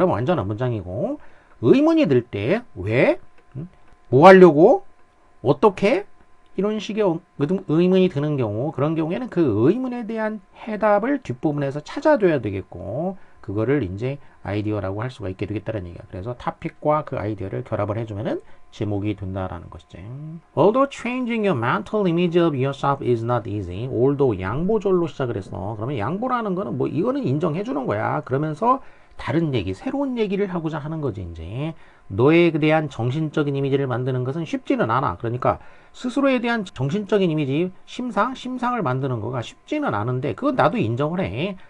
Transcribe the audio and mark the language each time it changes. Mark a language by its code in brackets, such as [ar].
[ko] 그럼 완전한 문장이고, 의문이 들 때, 왜? 뭐 하려고? 어떻게? 이런 식의 의문이 드는 경우, 그런 경우에는 그 의문에 대한 해답을 뒷부분에서 찾아줘야 되겠고, 그거를 이제 아이디어라고 할 수가 있게 되겠다는 얘기야. 그래서 타픽과 그 아이디어를 결합을 해주면은 제목이 된다라는 것이지. [en] Although changing your mental image of yourself is not easy. [ko] although 양보절로 시작을 했어. 그러면 양보라는 거는 뭐 이거는 인정해 주는 거야. 그러면서 다른 얘기, 새로운 얘기를 하고자 하는 거지 이제. 너에 대한 정신적인 이미지를 만드는 것은 쉽지는 않아. 그러니까 스스로에 대한 정신적인 이미지, 심상을 만드는 거가 쉽지는 않은데 그건 나도 인정을 해.